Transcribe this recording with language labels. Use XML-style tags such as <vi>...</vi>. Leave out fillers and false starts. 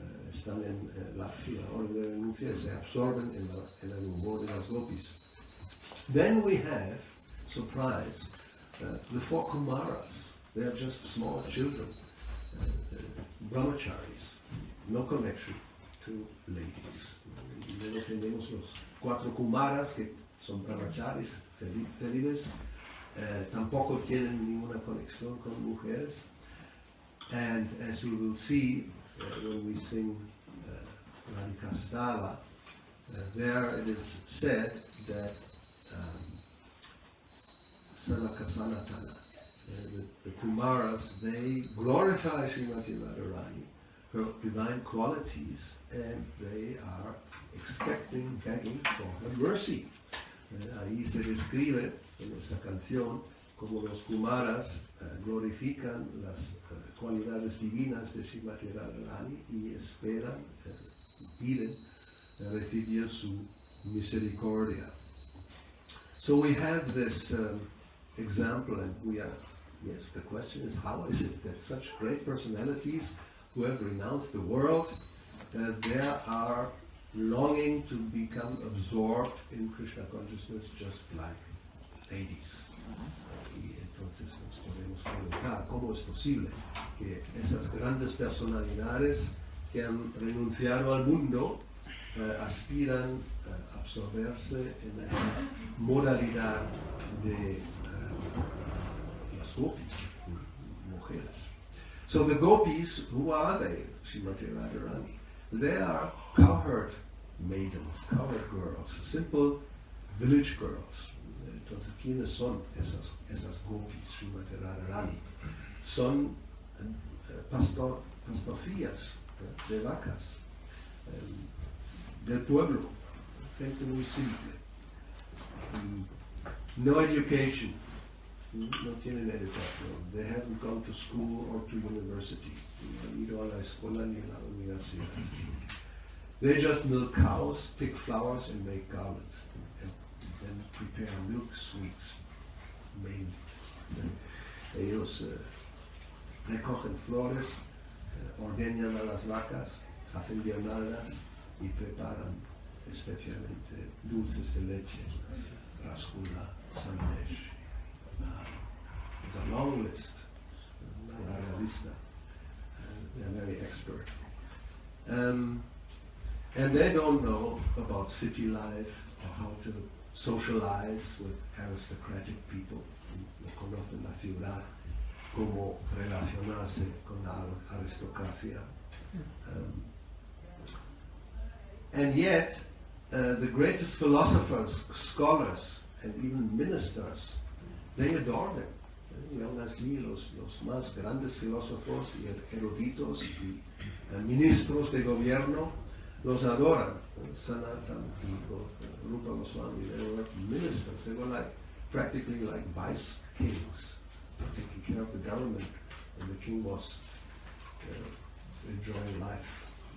<es>Están en la orden de la renuncia, se absorben en el humor de las gopis.</es> <en>Then we have, surprise, the four Kumaras. They are just small children, brahmacharis, no connection to ladies.</en> <es>Luego tenemos los 4 Kumaras que son brahmacharis, célibes, tampoco tienen ninguna conexión con mujeres.</es> <en>And as we will see when we sing Radhikastava, there it is said that Sanaka Sanatana, the Kumaras, they glorify Srimati Radharani, her divine qualities, and they are expecting, begging for her mercy.</en> <es>Ahí se describe en esa canción como los Kumaras glorifican las cualidades divinas de Srimati Radharani y esperan, piden recibir su misericordia.</es> <en>So we have this example, and yes, the question is, how is it that such great personalities who have renounced the world, they are longing to become absorbed in Krishna consciousness just like ladies?</en> <es>Y entonces nos podemos preguntar cómo es posible que esas grandes personalidades que han renunciado al mundo aspiran a absorberse en esa modalidad de las gopis, mujeres.</es> <en>So the gopis, who are they? Srimati Radharani. They are cowherd maidens, cowherd girls, simple village girls.</en> <es>Entonces, ¿quiénes son esas gopis, Srimati Radharani? Son pastorcillas de vacas, del pueblo, gente muy simple.</es> <en>No education,</en> <es>no tienen educación.</es> <en>They haven't gone to school or to university.</en> <es>No han ido a la escuela ni a la universidad.</es> <en>They just milk cows, pick flowers, and make garlands, and then prepare milk sweets, mainly.</en> <es>Ellos recogen flores, ordeñan a las vacas, hacen guirnaldas y preparan especialmente dulces de leche, rasgulla, sandesh.</es> <en>It's a long list,</en> <es>una larga lista.</es> <en>They're very expert. And they don't know about city life or how to socialize with aristocratic people.</en> <es>No conocen la ciudad, cómo relacionarse con la aristocracia.</es> <en>And yet, the greatest philosophers, scholars, and even ministers, they adore them.</en> <es>Y aún así, los más grandes filósofos y eruditos y ministros de gobierno los adoran.</es> <en>Sanatan y Rupa Goswami, they were ministers. They were practically like vice kings, taking care of the government, and the king was enjoying life.</en>